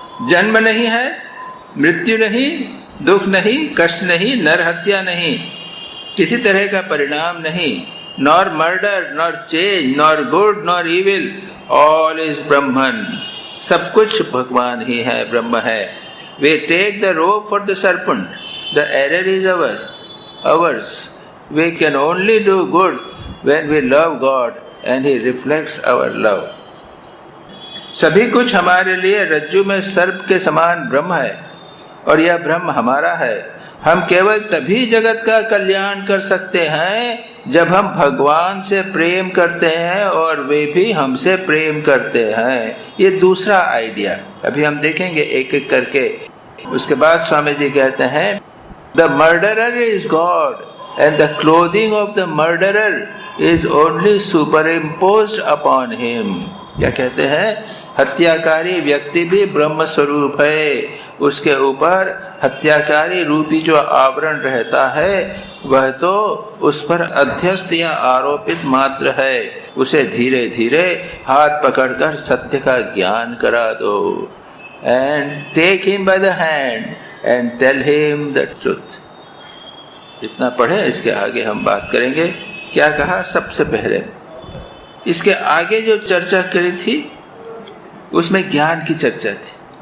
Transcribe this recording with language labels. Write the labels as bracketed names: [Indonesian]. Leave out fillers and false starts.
[Hindi] जन्म नहीं है, मृत्यु नहीं, दुख नहीं, कष्ट नहीं, नर हत्या नहीं, किसी तरह का परिणाम नहीं, [English] Nor murder, nor change, nor good, nor evil, all is Brahman. [Hindi] सब कुछ भगवान ही है, ब्रह्म है। [English] We take the rope for the serpent, the error is ours. We can only do good when we love God and He reflects our love. [Hindi] सभी कुछ हमारे लिए रज्जु में सर्प के समान ब्रह्म है और यह ब्रह्म हमारा है। हम केवल तभी जगत का कल्याण कर सकते हैं जब हम भगवान से प्रेम करते हैं और वे भी हमसे प्रेम करते हैं। ये दूसरा आइडिया अभी हम देखेंगे एक एक करके। उसके बाद स्वामी जी कहते हैं, [English] The murderer is God and the clothing of the murderer is only superimposed upon him. [Hindi] क्या कहते हैं? हत्याकारी व्यक्ति भी ब्रह्म स्वरूप है, उसके ऊपर हत्याकारी रूपी जो आवरण रहता है वह तो उस पर अध्यस्त या आरोपित मात्र है। उसे धीरे धीरे हाथ पकड़कर सत्य का ज्ञान करा दो। [English] And take him by the hand and tell him the truth. [Hindi] इतना पढ़े, इसके आगे हम बात करेंगे। क्या कहा? सबसे पहले इसके आगे जो चर्चा करी थी उसमें ज्ञान की चर्चा थी।